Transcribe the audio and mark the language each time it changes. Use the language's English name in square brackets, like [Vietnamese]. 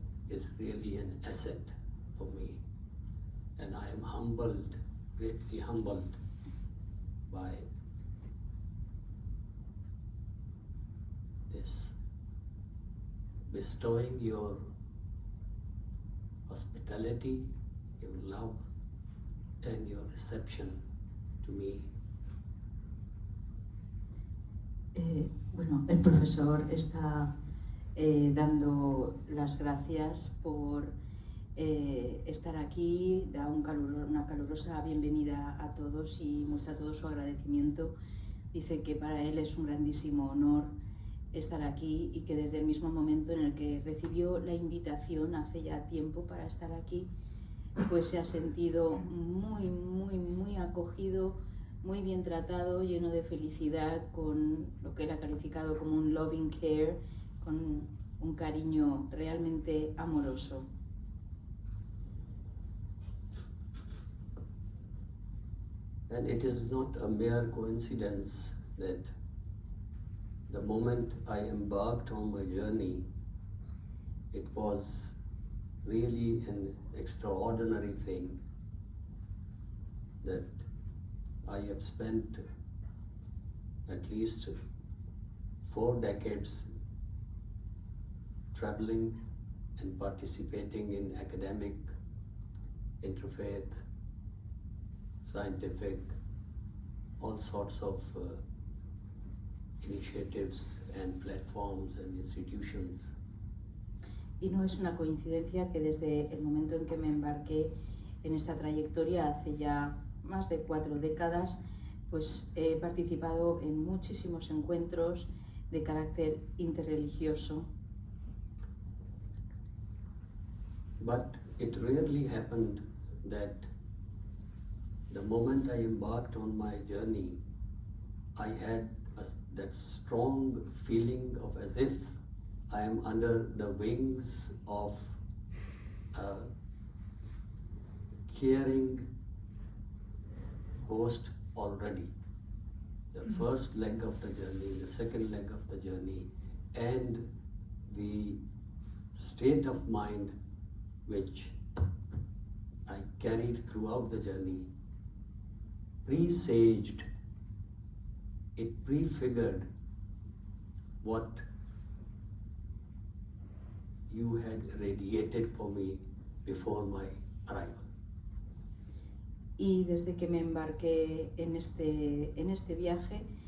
[English] is really an asset for me, and I am humbled, greatly humbled by this bestowing your hospitality, your love, and your reception to me. [Spanish] Bueno, el profesor está dando las gracias por estar aquí, da una calurosa bienvenida a todos y muestra todo su agradecimiento. Dice que para él es un grandísimo honor estar aquí y que desde el mismo momento en el que recibió la invitación hace ya tiempo para estar aquí, pues se ha sentido muy acogido, muy bien tratado, lleno de felicidad, con lo que él ha calificado como un [English] loving care, [Spanish] con un cariño realmente amoroso. [English] And it is not a mere coincidence that the moment I embarked on my journey, it was really an extraordinary thing that I have spent at least 4 decades traveling and participating in academic, interfaith, scientific, all sorts of initiatives and platforms and institutions. [Spanish] Y no es una coincidencia que desde el momento en que me embarqué en esta trayectoria hace ya más de 4 décadas, pues he participado en muchísimos encuentros de carácter interreligioso. [English] But it rarely happened that the moment I embarked on my journey, I had that strong feeling of as if I am under the wings of a caring host already. The first leg of the journey, the second leg of the journey, and the state of mind which I carried throughout the journey presaged, it prefigured what you had radiated for me before my arrival. [Spanish] Y desde que me embarqué en este viaje,